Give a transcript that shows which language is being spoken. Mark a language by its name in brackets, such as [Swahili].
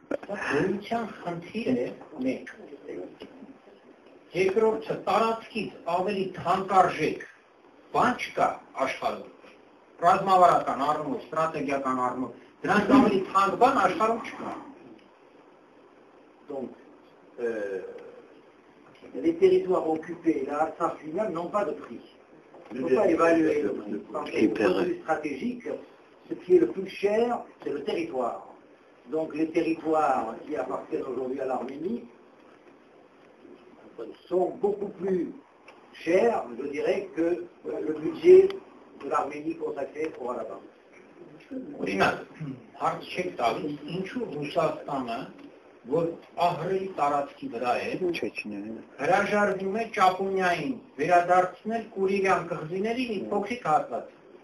[Armenian] գոյության խնդիրը մեկ։ Երկրորդը տարածքից ավելի թանկարժեք բան չկա աշխարհում։ Ռազմավարական առումով, ստրատեգիական առումով, դրանց ավելի թանկ բան աշխարհում չկա։ [French] Donc, les territoires occupés, la Artsakh lui-même n'ont pas de prix. Il ne faut pas évaluer le prix. Dans le point de vue stratégique, ce qui est le plus cher, c'est le territoire. Donc les territoires qui appartiennent aujourd'hui à l'Arménie sont beaucoup plus chers, je dirais, que le budget de l'Arménie consacré au Karabakh. [Armenian] Օրինակ, հարց չեք տալիս, ինչու Ռուսաստանը, որ ահռելի տարածքի վրա է, հրաժարվում է Ճապոնիային վերադարձնել Կուրիլյան կղզիների մի փոքրիկ հատված։